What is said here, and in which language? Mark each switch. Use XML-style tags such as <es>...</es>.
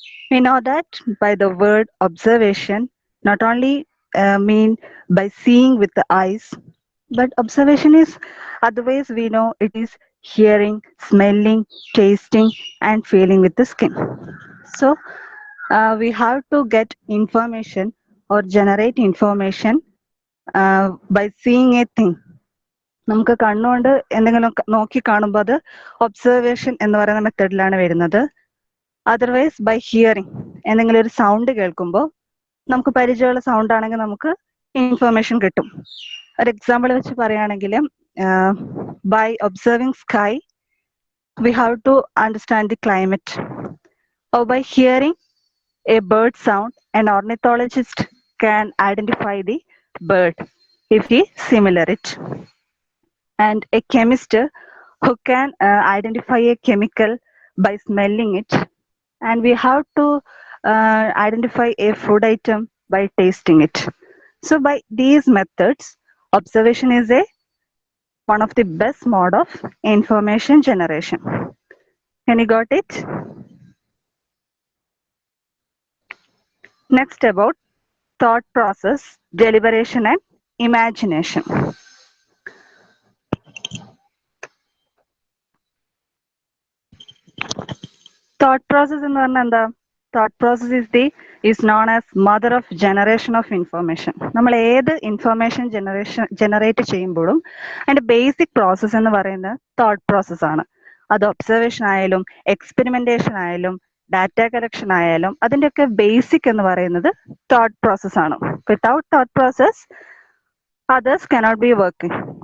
<en>We know that by the word observation, not only mean by seeing with the eyes, but observation is otherwise we know it is hearing, smelling, tasting, and feeling with the skin. So we have to get information or generate information by seeing a thing.</en> <ml>നമുക്ക് കണ്ണുകൊണ്ട് എന്തെങ്കിലും നോക്കി കാണുമ്പോൾ അത് observation എന്ന് പറയുന്ന മെത്തേഡിലാണ് വരുന്നത്.</ml> <en>otherwise by hearing,</en> <ml>എന്തെങ്കിലും ഒരു സൗണ്ട് കേൾക്കുമ്പോൾ നമുക്ക് പരിചയമുള്ള സൗണ്ട് ആണെങ്കിൽ നമുക്ക് ഇൻഫർമേഷൻ കിട്ടും. ഒരു എക്സാമ്പിൾ വെച്ച് പറയുകയാണെങ്കിൽ</ml> <en>By observing sky we have to understand the climate. Or by hearing a bird sound an ornithologist can identify the bird if he similar it. And a chemist who can identify a chemical by smelling it. And we have to identify a food item by tasting it. So by these methods, observation is one of the best mode of information generation. Can you got it? Next about thought process, deliberation and imagination.</en> <ml>Thought process എന്ന് പറഞ്ഞാൽ എന്താ?</ml> <en>Thought process is known as mother of generation of information.</en> <ml>നമ്മൾ ഏത് information generate ചെയ്യുമ്പോഴും അതിന്റെ basic process എന്ന് പറയുന്നത് thought process ആണ്. അത് ഒബ്സർവേഷൻ ആയാലും എക്സ്പെരിമെന്റേഷൻ ആയാലും ഡാറ്റ കളക്ഷൻ ആയാലും അതിന്റെയൊക്കെ ബേസിക് എന്ന് പറയുന്നത് തോട്ട് പ്രോസസ് ആണ്.</ml> <en>Without thought process others cannot be working.</en>